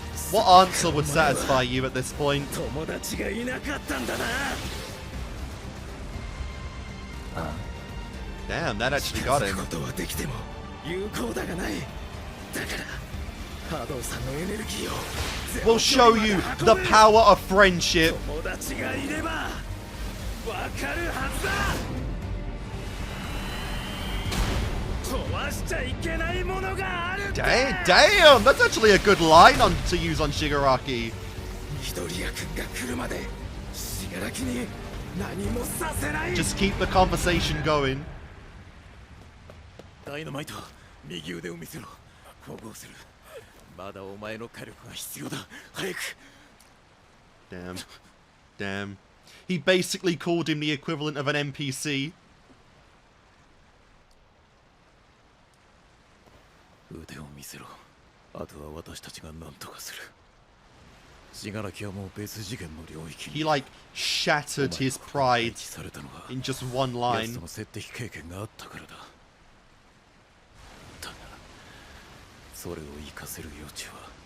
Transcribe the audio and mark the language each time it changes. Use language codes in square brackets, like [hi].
[en] What answer would satisfy you at this point? [ja] 友達がいなかったんだな。 [en] Damn, that actually got him. [ja] ことはできても有効だがない。だから波動さんのエネルギーを [en] We'll show you the power of friendship. [ja] 友達がいればわかるはずだ。壊しちゃいけないものがあるんだ。 [en] Damn, that's actually a good line to use on Shigaraki. [ja] 緑谷君が来るまで死柄木に何もさせない。 [en] Just keep the conversation going. [ja] ダイナマイト、右腕を見せろ。縫合する。まだお前の火力が必要だ。早く。 [en] Damn. Damn. He basically called him the equivalent of an NPC. [ja] 腕を見せろ。あとは私たちが何とかする。死柄木はもう別次元の領域に。 [en] He like shattered his pride in just one line. [ja] 奴との接敵経験があったからだ。だがそれを生かせる余地は